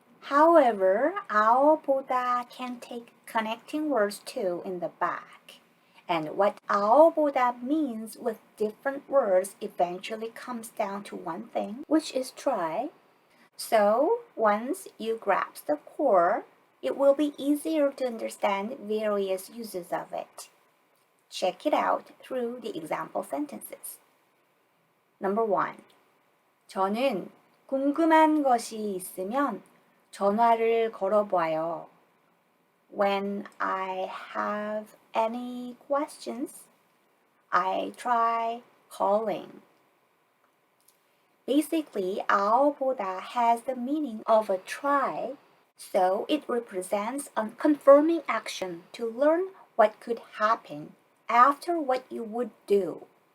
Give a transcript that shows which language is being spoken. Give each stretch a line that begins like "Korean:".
English: However, áo 보다 can take connecting words too in the back, and what áo 보다 means with different words eventually comes down to one thing, which is try. So, once you grasp the core, it will be easier to understand various uses of it. Check it out through the example sentences. Number 1.
Korean: 저는 궁금한 것이 있으면 전화를 걸어봐요.
English: When I have any questions, I try calling. Basically, áo 보다 has the meaning of a try, so it represents a confirming action to learn what could happen after what you would do.